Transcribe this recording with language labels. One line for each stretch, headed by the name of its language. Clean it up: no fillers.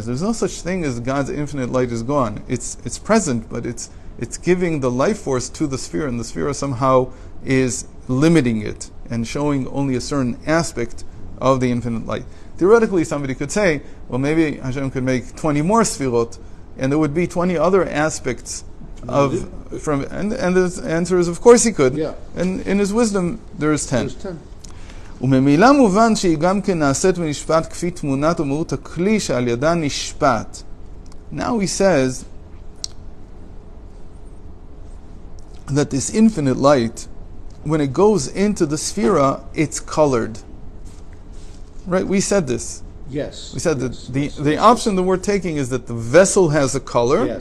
English: There's no such thing as God's infinite light is gone. It's present, but it's giving the life force to the sphere, and the sphere somehow is limiting it and showing only a certain aspect of the infinite light. Theoretically, somebody could say, well, maybe Hashem could make 20 more Sefirot, and there would be 20 other aspects and the answer is, of course he could. Yeah. And in his wisdom, there is 10. There's 10.
Hebrew: וממילא מובן שהיא גם כן נעשית ונשפט כפי תמונת ומהות הכלי שעל ידה נשפט.
English: Now he says that this infinite light, when it goes into the sphera, it's colored. Right? We said this. Yes. We said that the option that we're taking is that the vessel has a color.